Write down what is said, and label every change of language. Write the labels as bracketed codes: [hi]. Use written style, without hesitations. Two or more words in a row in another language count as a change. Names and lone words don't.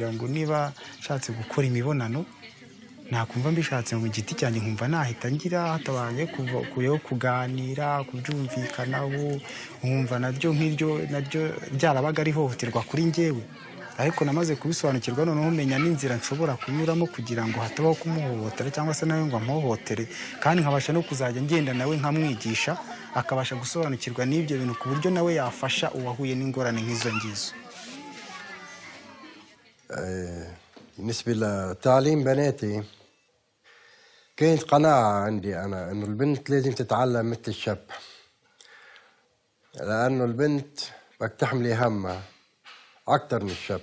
[rw] ngo niba nshatse gukora imibonano nakumva mbishatse ngo giti cyanjye nkumva nahita ngira hatabaye kuyo kuganira kubyumvikanaho nkumva naryo nk'iryo naryo byarabaga ari hohoterwa kuri njyewe ariko namaze kubisobanukirwa noneho menya n'inzira nshobora kunyuramo kugira ngo hatabaho kumuhohotera cyangwa se nawe ngo amuhohotere kandi nkabasha no kuzajya ngenda nawe nkamwigisha akabasha gusobanukirwa n'ibyo bintu ku buryo nawe yafasha uwahuye n'ingorane nk'izo ngizo. [ar] بالنسبة لتعليم بناتي كانت قناعة عندي أنا إنه البنت لازم تتعلم مثل الشاب لأنه البنت بدك تحملي همها أكثر من الشاب.